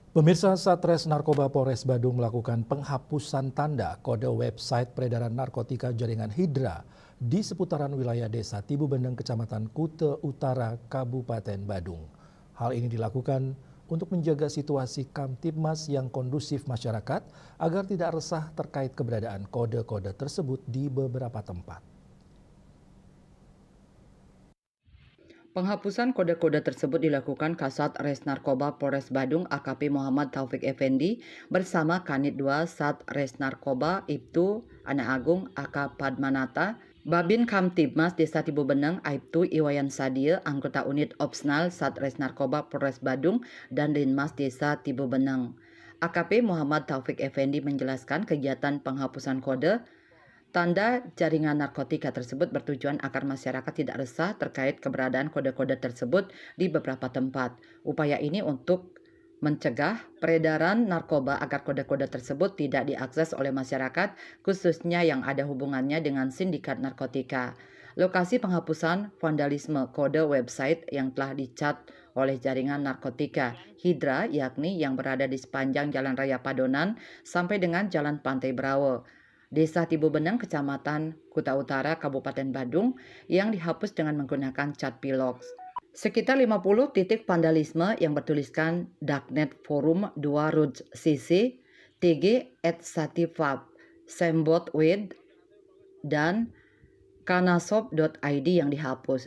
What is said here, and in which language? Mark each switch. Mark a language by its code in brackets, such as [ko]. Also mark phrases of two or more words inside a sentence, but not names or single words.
[id] Pemirsa, Satres Narkoba Polres Badung melakukan penghapusan tanda kode website peredaran narkotika jaringan Hidra di seputaran wilayah desa Tibu Bendeng, Kecamatan Kute Utara, Kabupaten Badung. Hal ini dilakukan untuk menjaga situasi Kamtibmas yang kondusif masyarakat agar tidak resah terkait keberadaan kode-kode tersebut di beberapa tempat. Penghapusan kode-kode tersebut dilakukan Kasat Res Narkoba Polres Badung AKP Muhammad Taufik Effendi bersama Kanit 2 Sat Res Narkoba Ibtu Ana Agung AK Padmanata, Babin Kamtibmas Desa Tibu Beneng Aibtu Iwayan Sadia, anggota unit Opsnal Sat Res Narkoba Polres Badung dan Linmas Desa Tibu Beneng. AKP Muhammad Taufik Effendi menjelaskan kegiatan penghapusan kode tanda jaringan narkotika tersebut bertujuan agar masyarakat tidak resah terkait keberadaan kode-kode tersebut di beberapa tempat. Upaya ini untuk mencegah peredaran narkoba agar kode-kode tersebut tidak diakses oleh masyarakat, khususnya yang ada hubungannya dengan sindikat narkotika. Lokasi penghapusan vandalisme kode website yang telah dicat oleh jaringan narkotika Hidra, yakni yang berada di sepanjang Jalan Raya Padonan sampai dengan Jalan Pantai Brawo, Desa Tibu Beneng, Kecamatan Kuta Utara, Kabupaten Badung, yang dihapus dengan menggunakan cat pilox. Sekitar 50 titik vandalisme yang bertuliskan Darknet Forum 2 Roots CC, TG @satifab, Sembot Wed, dan kanasop.id yang dihapus.